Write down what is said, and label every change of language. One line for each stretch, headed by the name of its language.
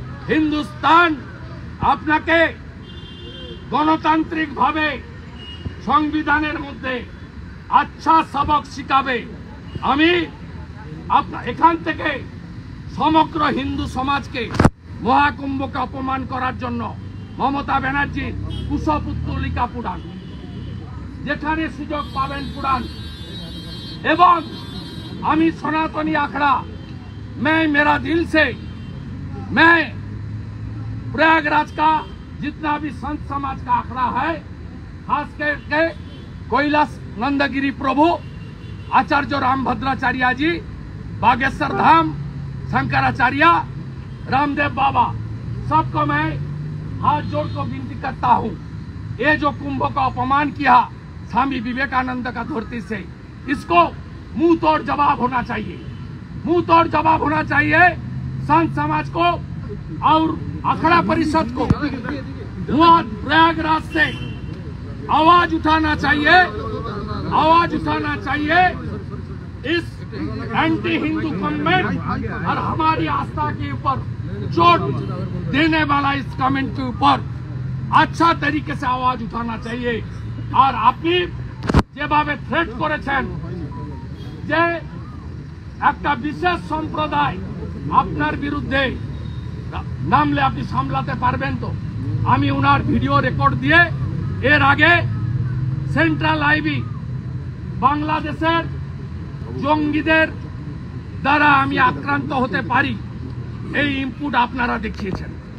Bangla: হিন্দুস্তান আপনাকে গণতান্ত্রিক ভাবে সংবিধানের মধ্যে আচ্ছা সবক শিখাবে। আমি এখান থেকে সমগ্র হিন্দু সমাজকে মহাকুম্ভকে অপমান করার জন্য মমতা ব্যানার্জি কুশপুত্তলিকা পুরাণ, যেখানে সুযোগ পাবেন পুরাণ। এবং আমি সনাতনী
Hindi: आखड़ा मैं मेरा दिल से मैं प्रयागराज का जितना भी संत समाज का आखड़ा है, खास करके कैलाश नंदगिरी प्रभु आचार्य रामभद्राचार्य जी, बागेश्वर धाम शंकराचार्य, रामदेव बाबा, सबको मैं हाथ जोड़ को विनती करता हूँ। ये जो कुंभ का अपमान किया स्वामी विवेकानंद का धरती से, इसको मुंह तोड़ जवाब होना चाहिए। मुंह तोड़ जवाब होना चाहिए संत समाज को और अखाड़ा परिषद को। वहां प्रयागराज से आवाज उठाना चाहिए, आवाज उठाना चाहिए इस एंटी हिंदू कमेंट और हमारी आस्था के ऊपर चोट देने वाला इस कमेंट के ऊपर अच्छा तरीके से आवाज उठाना चाहिए।
Bangla: और আপনি যেভাবে থ্রেট করেছেন যে একটা বিশেষ সম্প্রদায় আপনার বিরুদ্ধে নামলে আপনি সামলাতে পারবেন তো? আমি ওনার ভিডিও রেকর্ড দিয়ে এর আগে সেন্ট্রাল আইবি বাংলাদেশের জঙ্গিদের দ্বারা আমি আক্রান্ত হতে পারি এই ইনপুট আপনারা দেখিয়েছেন।